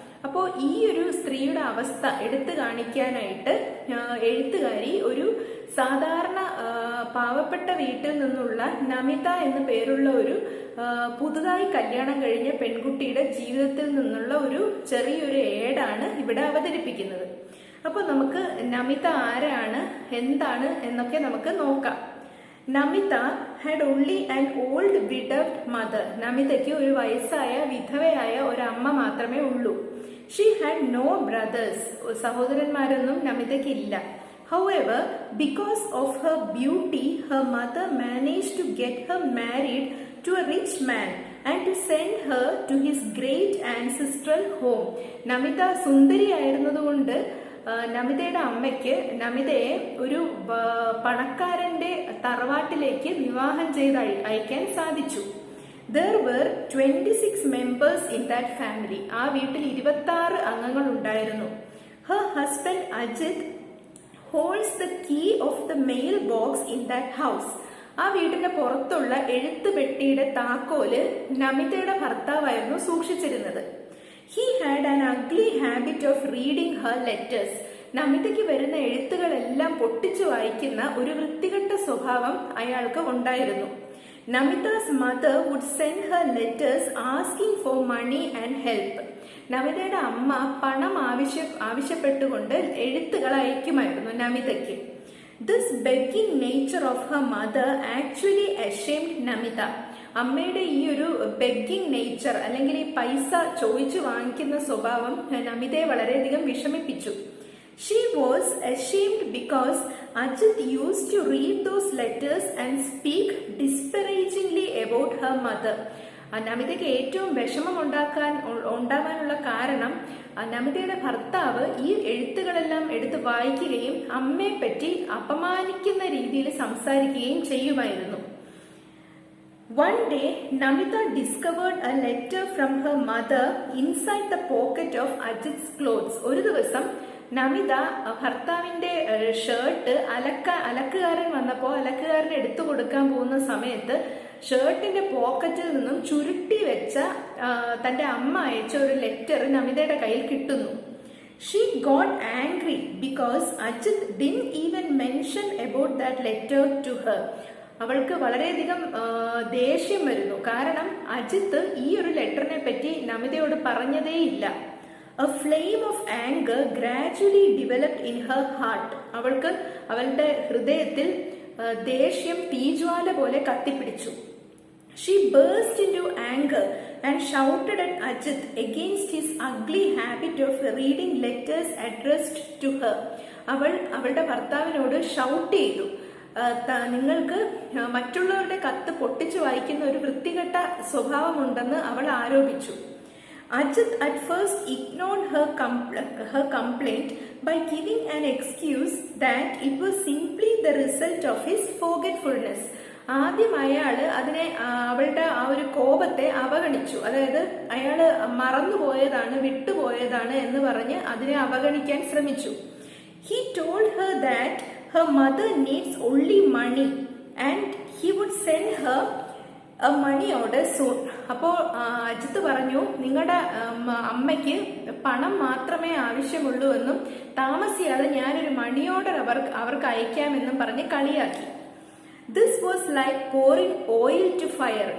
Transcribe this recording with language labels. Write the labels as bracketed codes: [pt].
[ml] അപ്പോൾ ഈ ഒരു സ്ത്രീയുടെ അവസ്ഥ എടുത്തു കാണിക്കാനായിട്ട് എഴുത്തുകാരി ഒരു സാധാരണ പാവപ്പെട്ട വീട്ടിൽ നിന്നുള്ള നമിത എന്ന പേരുള്ള ഒരു പുതുതായി കല്യാണം കഴിഞ്ഞ പെൺകുട്ടിയുടെ ജീവിതത്തിൽ നിന്നുള്ള ഒരു ചെറിയൊരു ഏടാണ് ഇവിടെ അവതരിപ്പിക്കുന്നത്. അപ്പോൾ നമുക്ക് നമിത ആരാണ്, എന്താണ് എന്നൊക്കെ നമുക്ക് നോക്കാം. [en] Namita had only an old widowed mother. [ml] നമിതയ്ക്ക് ഒരു വയസ്സായ വിധവയായ ഒരു അമ്മ മാത്രമേ ഉള്ളൂ. [en] She had no brothers. [ml] സഹോദരന്മാരൊന്നും നമിതയ്ക്ക് ഇല്ല. [en] However, because of her beauty, her mother managed to get her married to a rich man and to send her to his great ancestral home. [ml] Namitha സുന്ദരിയായിരുന്നതുകൊണ്ട് നമിതയുടെ അമ്മയ്ക്ക് നമിതയെ ഒരു പണക്കാരന്റെ തറവാട്ടിലേക്ക് വിവാഹം ചെയ്ത് അയക്കാൻ സാധിച്ചു. [en] There were 26 members in that family. [ml] ആ വീട്ടിൽ 26 അംഗങ്ങൾ ഉണ്ടായിരുന്നു. [en] Her husband Ajit holds the key of the mail box in that house. [ml] ആ വീടിന്റെ പുറത്തുള്ള എഴുത്തുപെട്ടിയുടെ താക്കോല് നമിതയുടെ ഭർത്താവായിരുന്നു സൂക്ഷിച്ചിരുന്നത്. [en] He had an ugly habit of reading her letters. [ml] നമിതയ്ക്ക് വരുന്ന എഴുത്തുകളെല്ലാം പൊട്ടിച്ചു വായിക്കുന്ന ഒരു വൃത്തികെട്ട സ്വഭാവം അയാൾക്ക് ഉണ്ടായിരുന്നു. [en] Namita's mother would send her letters asking for money and help. [ml] നമിതയുടെ അമ്മ പണം ആവശ്യപ്പെട്ടുകൊണ്ട് എഴുത്തുകൾ അയക്കുമായിരുന്നു നമിതയ്ക്ക്. [en] This begging nature of her mother actually ashamed നമിത. [ml] അമ്മയുടെ ഈ ഒരു ബെഗിങ് നേച്ചർ അല്ലെങ്കിൽ ഈ പൈസ ചോദിച്ചു വാങ്ങിക്കുന്ന സ്വഭാവം നമിതയെ വളരെയധികം വിഷമിപ്പിച്ചു. [en] She was ashamed because Ajit used to read those letters and speak disparagingly about her mother. [ml] നമിതയ്ക്ക് ഏറ്റവും വിഷമം ഉണ്ടാവാനുള്ള കാരണം നമിതയുടെ ഭർത്താവ് ഈ എഴുത്തുകളെല്ലാം എടുത്ത് വായിക്കുകയും അമ്മയെ പറ്റി അപമാനിക്കുന്ന രീതിയിൽ സംസാരിക്കുകയും ചെയ്യുമായിരുന്നു. [en] One day, Namita discovered a letter from her mother inside the pocket of Ajit's clothes. [ml] ഒരു ദിവസം നമിത ഭർത്താവിന്റെ ഷർട്ട് അലക്കുകാരൻ വന്നപ്പോൾ അലക്കുകാരൻ എടുത്തു കൊടുക്കാൻ പോകുന്ന സമയത്ത് ഷർട്ടിന്റെ പോക്കറ്റിൽ നിന്നും ചുരുട്ടി വെച്ച തന്റെ അമ്മ അയച്ച ഒരു ലെറ്റർ നമിതയുടെ കയ്യിൽ കിട്ടുന്നു. [en] She got angry because Ajit didn't even mention about that letter to her. [ml] അവൾക്ക് വളരെയധികം ദേഷ്യം വരുന്നു. കാരണം അജിത്ത് ഈ ഒരു ലെറ്ററിനെ പറ്റി നമിതയോട് പറഞ്ഞതേയില്ല. [en] A flame of anger gradually developed in her heart. [ml] അവളുടെ ഹൃദയത്തിൽ ദേഷ്യം തീജ്വാല പോലെ കത്തിപ്പിടിച്ചു. [en] She burst into anger and shouted at Ajit against his ugly habit of reading letters addressed to her. [ml] അവളുടെ ഭർത്താവിനോട് ഷൗട്ട് ചെയ്തു, നിങ്ങൾക്ക് മറ്റുള്ളവരുടെ കത്ത് പൊട്ടിച്ചു വായിക്കുന്ന ഒരു വൃത്തികെട്ട സ്വഭാവമുണ്ടെന്ന് അവൾ ആരോപിച്ചു. [en] Ajit at first ignored her complaint by giving an excuse that it was simply the result of his forgetfulness. [ml] ആദ്യം അയാള് അവളുടെ ആ ഒരു കോപത്തെ അവഗണിച്ചു. അതായത് അയാള് മറന്നുപോയതാണ്, വിട്ടുപോയതാണ് എന്ന് പറഞ്ഞ് അതിനെ അവഗണിക്കാൻ ശ്രമിച്ചു. [en] He told her that her mother needs only money and he would send her a money order soon. [ml] അപ്പോൾ അജിത്ത് പറഞ്ഞു, നിങ്ങളുടെ അമ്മയ്ക്ക് പണം മാത്രമേ ആവശ്യമുള്ളൂ എന്നും താമസിയാതെ ഞാനൊരു മണി ഓർഡർ അവർക്ക് അയക്കാമെന്നും പറഞ്ഞ് കളിയാക്കി. [en] This was like pouring oil to fire.